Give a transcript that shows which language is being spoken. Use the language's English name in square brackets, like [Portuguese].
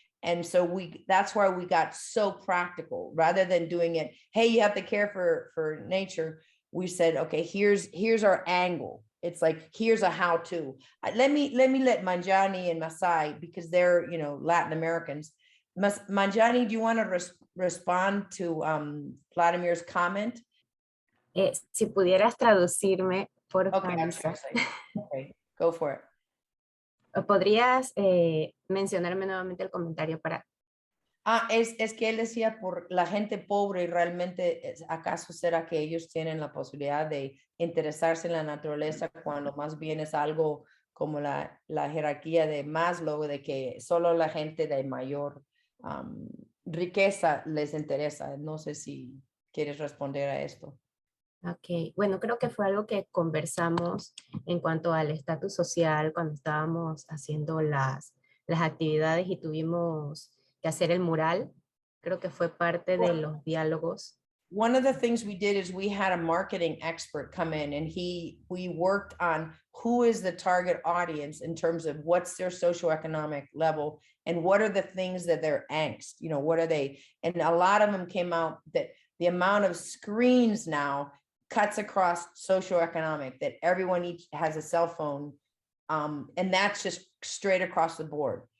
[English] And so that's why we got so practical. Rather than doing it, hey, you have to care for nature, we said, okay, here's our angle. It's like, here's a how-to. Let me let Manjani and Masai, because they're Latin Americans. Manjani, do you want to respond to Vladimir's comment? [Spanish] Si pudieras traducirme, por favor. [English] Okay, go for it. [Spanish] ¿Podrías mencionarme nuevamente el comentario para? Es que él decía por la gente pobre, y realmente, ¿acaso será que ellos tienen la posibilidad de interesarse en la naturaleza cuando más bien es algo como la jerarquía de Maslow, de que solo la gente de mayor riqueza les interesa? No sé si quieres responder a esto. Ok, bueno, creo que fue algo que conversamos en cuanto al estatus social cuando estábamos haciendo las actividades y tuvimos que hacer el mural. Creo que fue parte de los diálogos. [English] One of the things we did is we had a marketing expert come in, and we worked on who is the target audience in terms of what's their socioeconomic level and what are the things that they're angst, what are they? And a lot of them came out that the amount of screens now cuts across socioeconomic, that everyone each has a cell phone, and that's just straight across the board.